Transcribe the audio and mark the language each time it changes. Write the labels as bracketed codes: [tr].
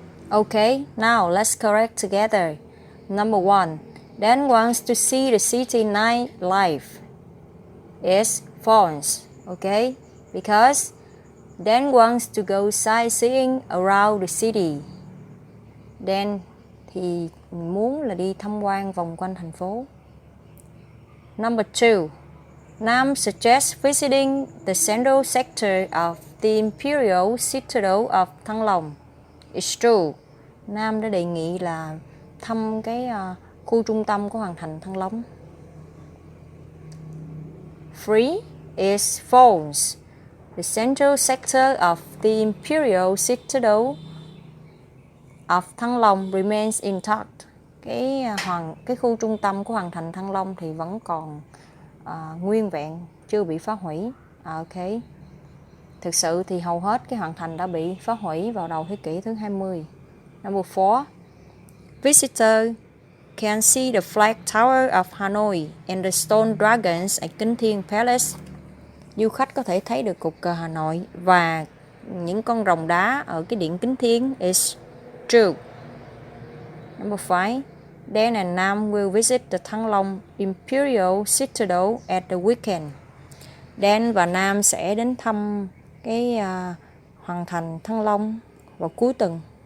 [en] Okay, now let's correct together. Number 1. Dan wants to see the city nightlife. Is false, okay? Because Dan wants to go sightseeing around the city. [vi] Dan thì muốn là đi tham quan vòng quanh thành phố. [en] Number 2. Nam suggests visiting the central sector of the imperial citadel of Thăng Long. It's true. [vi] Nam đã đề nghị là thăm cái khu trung tâm của hoàng thành Thăng Long. [en] 3 is false. The central sector of the imperial citadel of Thăng Long remains intact. [vi] Cái khu trung tâm của hoàng thành Thăng Long thì vẫn còn nguyên vẹn, chưa bị phá hủy. Ok. Thực sự thì hầu hết cái hoàng thành đã bị phá hủy vào đầu thế kỷ thứ 20. [en] Number 4. Visitor can see the Flag Tower of Hanoi and the stone dragons at Can Thien Palace. [vi] Du khách có thể thấy được cột cờ Hà Nội và những con rồng đá ở cái điện Kính Thiên. [en] Is true. Number 5. Dan and Nam will visit the Thăng Long Imperial Citadel at the weekend. [vi] Dan và Nam sẽ đến thăm cái hoàng thành Thăng Long vào cuối tuần.